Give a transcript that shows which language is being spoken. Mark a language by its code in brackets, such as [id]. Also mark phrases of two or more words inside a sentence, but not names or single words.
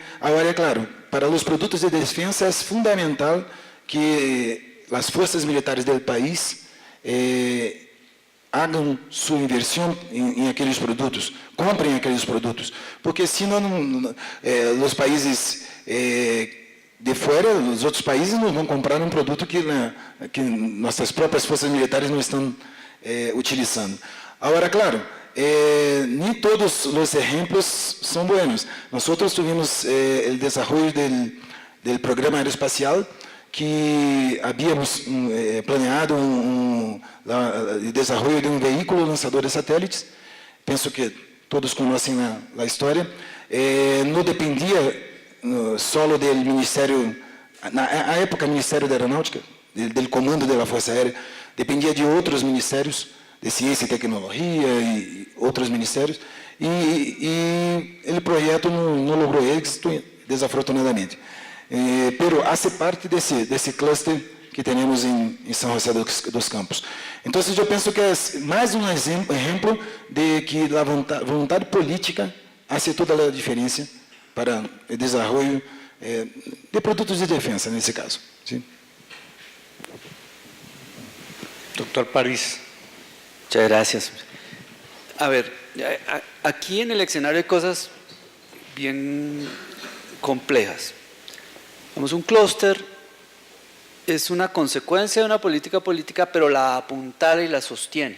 [pt] Agora, é claro, para os produtos de defesa é fundamental que as forças militares do país hagam sua inversão em aqueles produtos, comprem aqueles produtos, porque senão os países de fora, os outros países não vão comprar um produto que nossas próprias forças militares não estão utilizando. Agora, claro, nem todos os exemplos são buenos. Nós tivemos o desenvolvimento do programa aeroespacial, que [es] habíamos planeado [pt] o desenvolvimento de um veículo lançador de satélites. Penso que todos conhecem a história. Não dependia só do Ministério, na época, Ministério da Aeronáutica, do comando da Força Aérea, dependia de outros ministérios, de Ciência e Tecnologia e outros ministérios, e o projeto não logrou êxito, desafortunadamente. [es] Pero hace parte [pt] desse cluster que temos em São José dos Campos. Então, eu penso que é mais um exemplo de que a vontade política faz toda a diferença para o desenvolvimento de produtos de defesa, nesse caso. Sim. [es] Doctor París. Muchas gracias. A ver, aquí en el escenario hay cosas bien complejas. Vamos, un clúster es una consecuencia de una política, pero la apuntala y la sostiene.